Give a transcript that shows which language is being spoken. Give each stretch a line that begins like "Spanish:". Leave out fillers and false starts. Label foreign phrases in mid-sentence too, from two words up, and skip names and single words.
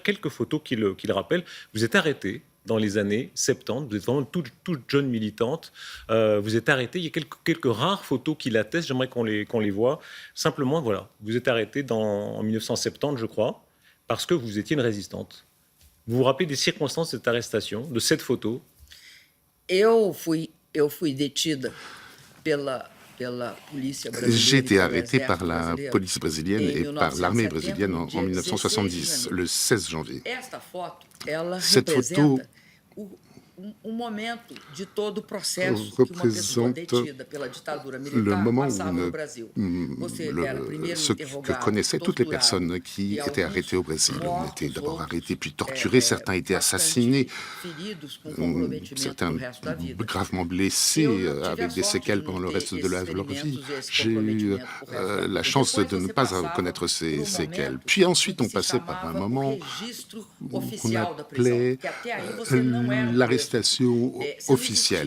French: Quelques photos qui le rappellent. Vous êtes arrêtée dans les années 70, vous êtes vraiment toute jeune militante, vous êtes arrêtée, il y a quelques rares photos qui l'attestent, j'aimerais qu'on les voit. Simplement, voilà, vous êtes arrêtée en 1970, je crois, parce que vous étiez une résistante. Vous vous rappelez des circonstances de cette arrestation, de cette photo?
Portuguese: Eu fui detida pela polícia brasileira.
French: J'ai été
Portuguese: e pelo
French: arrêté par
Portuguese: exército
French: la
Portuguese: brasileiro
French: police brésilienne
Portuguese: em
French: et par l'armée 1970, brésilienne
Portuguese: no
French: en
Portuguese: dia
French: 1970,
Portuguese: 16 de
French: le 16 janvier.
Portuguese: Esta foto, ela
French: Cette photo
Portuguese: representa momento de todo o processo que uma pessoa
French: représente
Portuguese: detida pela ditadura
French: le
Portuguese: militar
French: moment
Portuguese: passava
French: où
Portuguese: no Brasil. Você era primeiro
French: ce que
Portuguese: interrogado,
French: connaissaient toutes les
Portuguese: torturado,
French: personnes qui
Portuguese: e
French: étaient
Portuguese: alguns
French: arrêtées au Brésil. On
Portuguese: mortos,
French: était d'abord
Portuguese: outros,
French: arrêtés puis torturés, certains étaient assassinés,
Portuguese: feridos com comprometimento
French: certains
Portuguese: pro resto da vida.
French: gravement blessés avec des séquelles pendant le reste de leur vie. J'ai eu la chance de ne pas connaître ces séquelles. Puis ensuite, on passait par un moment qu'on appelait l'arrestation officielle.